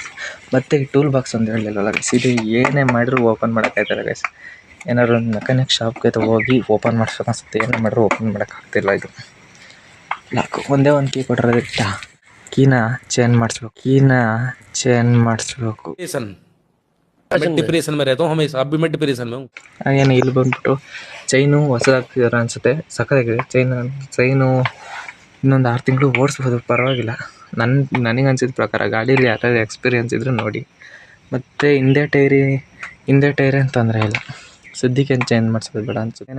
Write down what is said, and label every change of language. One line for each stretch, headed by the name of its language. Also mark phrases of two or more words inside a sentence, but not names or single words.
Kannada: ಮತ್ತು ಈ
English: tool box
Kannada: ಒಂದು ಹೇಳಿಲ್ಲಲ್ಲ ಗೈಸ್, ಇದು ಏನೇ ಮಾಡಿದ್ರು ಓಪನ್ ಮಾಡೋಕ್ಕಾಯ್ತಲ್ಲ ಗೈಸ್. ಏನಾದ್ರು ಒಂದು
English: mechanic shopge
Kannada: ಹೋಗಿ ಓಪನ್ ಮಾಡಿಸ್ಬೇಕು ಅನಿಸುತ್ತೆ, ಏನೇ ಮಾಡಿದ್ರು ಓಪನ್ ಮಾಡೋಕ್ಕಾಗ್ತಿಲ್ಲ. ಇದು ಲಾಕು ಒಂದೇ ಒಂದು ಕೀ ಕೊಟ್ಟರೆ ಕೀನ ಚೇಂಜ್ ಮಾಡಿಸ್ಬೇಕು.
Hindi: डिप्रेशन में रहता हूँ हमेशा, अब भी मैं डिप्रेशन में हूँ.
Kannada: ಹಾಗೇನು ಇಲ್ಲಿ ಬಂದುಬಿಟ್ಟು ಚೈನು ಹೊಸದಾಗ್ತಿದಾರೆ ಅನಿಸುತ್ತೆ, ಸಕ್ಕತ್ತಾಗಿದೆ ಚೈನು. ಇನ್ನೊಂದು 6 ತಿಂಗಳು ಓಡಿಸ್ಬೋದು, ಪರವಾಗಿಲ್ಲ. ನನಗೆ ಅನ್ಸಿದ ಪ್ರಕಾರ ಗಾಡೀಲಿ ಯಾರಾದ್ರು ಎಕ್ಸ್ಪೀರಿಯನ್ಸ್ ಇದ್ದರೂ ನೋಡಿ. ಮತ್ತು ಹಿಂದೆ ಟೈರ್ ಏನು ತೊಂದರೆ ಇಲ್ಲ, ಸದ್ಯಕ್ಕೆ ಚೇಂಜ್ ಮಾಡಿಸೋದು ಬೇಡ ಅನ್ಸುತ್ತೆ.